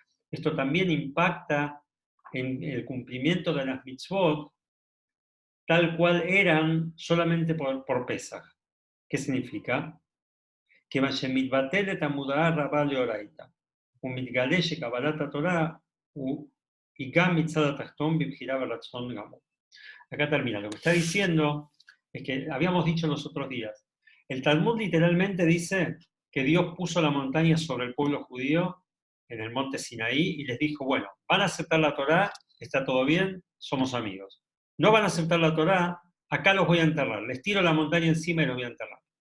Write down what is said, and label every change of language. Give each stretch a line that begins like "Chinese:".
Spanish: Esto también impacta en el cumplimiento de las mitzvot tal cual eran solamente por Pesach. ¿Qué significa? Que
Hebrew: מתבטלת המודעה הרבה לאורייתא, ומתגלה שקבלת התורה היא גם מצד התחתון בבחירה ורצון גמור.
Spanish: Acá termina. Lo que está diciendo es que habíamos dicho los otros días. El Talmud literalmente dice que Dios puso la montaña sobre el pueblo judío en el monte Sinaí y les dijo, bueno, van a aceptar la Torá, está todo bien, somos amigos. No van a aceptar la Torá, acá los voy a enterrar. Les tiro la montaña encima y los voy a enterrar.